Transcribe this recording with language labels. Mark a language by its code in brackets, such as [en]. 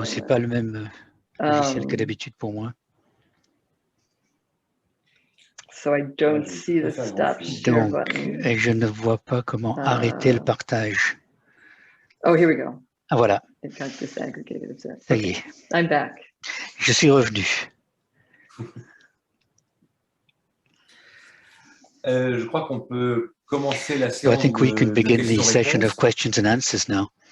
[fr] Bon, c'est pas le même logiciel que d'habitude pour moi. [en] So I don't see the stop share button. [fr] Et je ne vois pas comment arrêter le partage. [en] Oh, here we go. [fr] Ah, voilà. [en] It got disaggregated. [fr] Ça y est. [en] I'm back. [fr] Je suis revenu. Je crois qu'on peut commencer la séance. [en] So I think we can begin the session of questions and answers now.